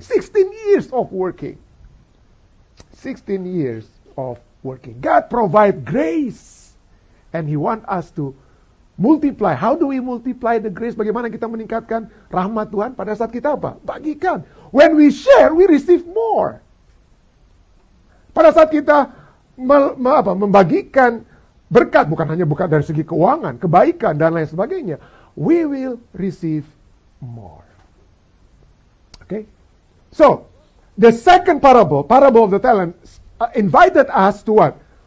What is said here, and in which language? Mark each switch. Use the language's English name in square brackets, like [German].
[English] 16 years of working. 16 years of working. God provides grace. And He wants us to Multiply. How do we multiply the grace? [Indonesian] Bagaimana kita meningkatkan rahmat Tuhan? Pada saat kita apa? Bagikan. [English] When we share, we receive more. [Indonesian] Pada saat kita membagikan berkat, bukan hanya berkat dari segi keuangan, kebaikan, dan lain sebagainya, [English] we will receive more. Okay? So, the second parable of the talents, invited us to what?